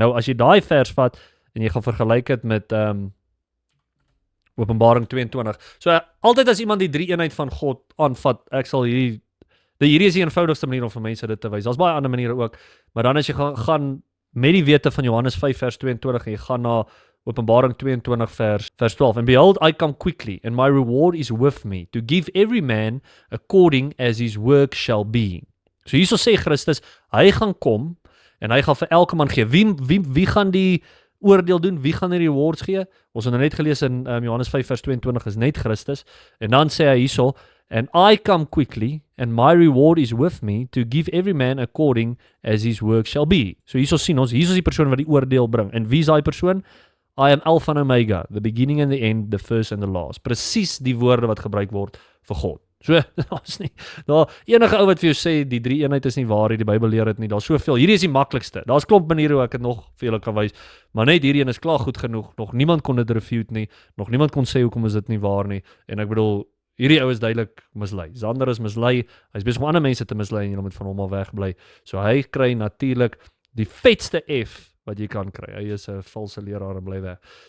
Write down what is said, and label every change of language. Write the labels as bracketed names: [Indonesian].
[Afrikaans] Nou, as jy daai vers vat, en jy gaan vergelyk dit met Openbaring 22. So, altyd as iemand die drie-eenheid van God aanvat, ek sal hierdie is die eenvoudigste manier om vir mense dit te wys. Daar's baie ander maniere ook, maar dan as jy gaan met die wete van Johannes 5:22 en jy gaan na Openbaring 22 vers 12. [English] "And behold, I come quickly, and my reward is with me, to give every man according as his work shall be." [Afrikaans] So hierso sê Christus, hy gaan kom, en hy gaan vir elke man gee. Wie gaan die oordeel doen? Wie gaan die rewards gee? Ons het nou net gelees in Johannes 5:22 is net Christus, en dan sê hy hierso, [English] "And I come quickly, and my reward is with me, to give every man according as his work shall be." [Afrikaans] So hierso sien ons, hierso is die persoon wat die oordeel bring. En wie is daai persoon? [English] "I am Alpha and Omega, the beginning and the end, the first and the last." [Afrikaans] Presies die woorde wat gebruik word vir God. So, daar's nie, enige ou wat vir jou sê, die drie-eenheid is nie waar nie, die Bybel leer dit nie, daar's soveel, hierdie is die maklikste, daar's klomp maniere hoe ek dit nog vir julle kan wys, maar net hierdie een is klaar goed genoeg, nog niemand kon dit refute nie, nog niemand kon sê hoekom is dit nie waar nie, en ek bedoel, hierdie ou is duidelik mislei, Zander is mislei, hy's besig om ander mense te mislei, en jy moet van hom al wegbly, so hy kry natuurlik die vetste F wat jy kan kry, hy is 'n valse leraar en bly weg.